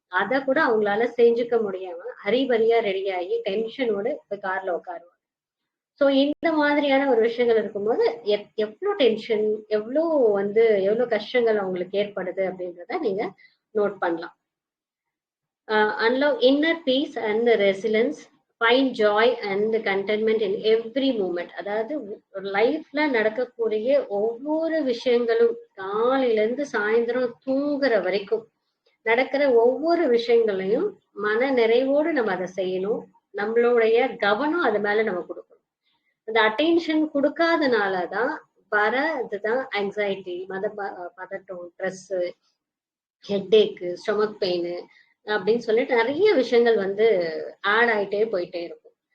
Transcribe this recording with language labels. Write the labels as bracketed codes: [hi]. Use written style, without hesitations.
[ta] அதை கூட அவங்களால செஞ்சுக்க முடியாம ஹரிபரியா ரெடி ஆகி டென்ஷனோட இப்ப கார்ல உட்காருவாங்க. சோ இந்த மாதிரியான ஒரு விஷயங்கள் இருக்கும்போது எவ்வளவு டென்ஷன், எவ்வளவு கஷ்டங்கள் அவங்களுக்கு ஏற்படுது அப்படின்றத நீங்க நோட் பண்ணலாம். [en] Unlock inner peace and resilience, find joy and contentment in every moment. [ta] அதாவது லைஃப்ல நடக்கக்கூடிய ஒவ்வொரு விஷயங்களும், காலையில இருந்து சாயந்தரம் தூங்குற வரைக்கும் நடக்கிற ஒவ்வொரு விஷயங்களையும் மன நிறைவோடு நம்ம அதை செய்யணும். நம்மளுடைய கவனம் அது மேல நம்ம கொடுக்கணும். அந்த அட்டென்ஷன் கொடுக்காதனாலதான் இதுதான் ஆங்ஸைட்டி, பதட்டம், ஸ்ட்ரெஸ், ஹெட்டேக்கு, ஸ்டொமக் பெயின் அப்படின்னு சொல்லிட்டு நிறைய விஷயங்கள் ஆட் ஆயிட்டே போயிட்டே இருக்கும்.